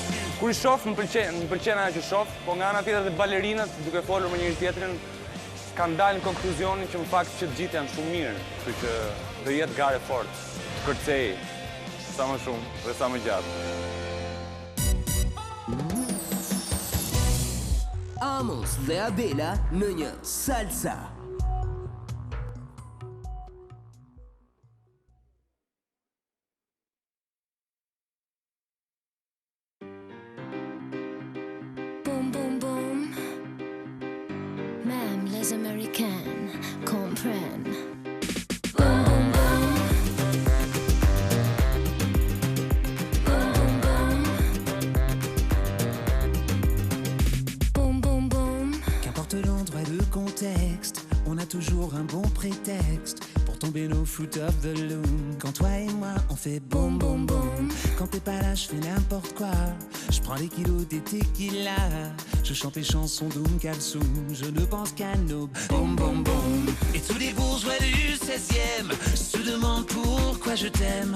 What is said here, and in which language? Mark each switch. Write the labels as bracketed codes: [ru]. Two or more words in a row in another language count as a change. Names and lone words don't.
[sq] Kur i shoh, më pëlqen ajo që shoh, po nga ana tjetër dhe balerinat, duke folur me njëri tjetrin, kanë dalë në konkluzionin që në fakt që të gjithë janë shumë mirë, kështu që do jetë gare fort, të kërcej sa më shumë dhe sa më gjatë. Amos dhe Abela në një salsa. [fr] Boum, boum, boum. Même les Américaines comprennent. Boum, boum, boum. Boum, boum, boum. Boum, boum, boum. Qu'importe l'endroit et le contexte, on a toujours un bon prétexte pour tomber nos [en] foot of the loom. [fr] Quand toi et moi on fait boum boum boum. Quand t'es pas là je fais n'importe quoi. Je prends les kilos des tequila. Je chante les chansons d'Oum Kalsoum. Je ne pense qu'à nos boum boum boum. Et tous les bourgeois du 16e se demandent pourquoi je t'aime.